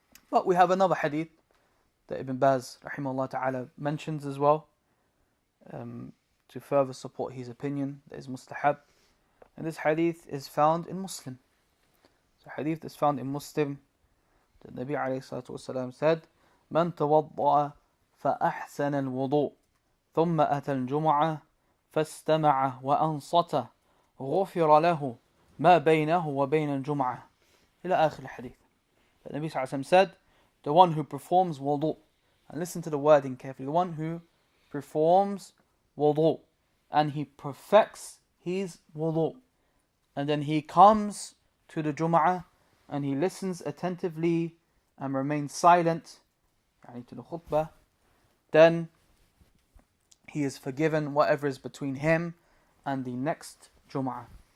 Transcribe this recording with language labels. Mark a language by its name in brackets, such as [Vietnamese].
[English] But we have another hadith that Ibn Baz rahimahullah ta'ala mentions as well, to further support his opinion that is mustahab. And this hadith is found in Muslim. So hadith is found in Muslim. The Nabi alayhi salatu wasalam said, [Arabic] من توضأ فأحسن الوضوء ثم أتى الجمعة فاستمع وأنصت غفر له ما بينه وبين الجمعة إلى آخر الحديث. [English] The Nabi sallallahu alayhi wa sallam said, the one who performs wudu, and listen to the wording carefully, the one who performs wudu and he perfects his wudu, and then he comes to the Jum'ah and he listens attentively and remains silent, to the khutbah, then he is forgiven whatever is between him and the next Jum'ah.